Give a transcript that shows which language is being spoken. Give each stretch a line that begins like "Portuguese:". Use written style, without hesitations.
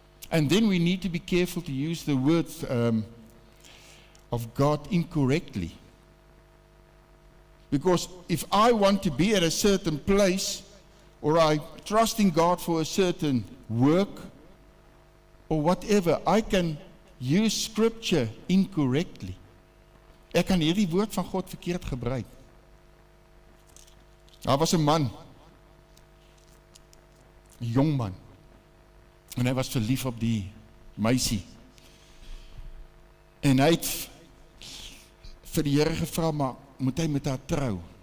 English: And then we need to be careful to use the words of God incorrectly. Because if I want to be at a certain place, or I trust in God for a certain work, or whatever, I can use Scripture incorrectly.
Afrikaans: Ek kan hierdie woord van God verkeerd gebruik. Daar was 'n man, 'n jong man, en hy was verlief op die meisie. En hy het vir die Here gevra, maar moet hy met haar trou?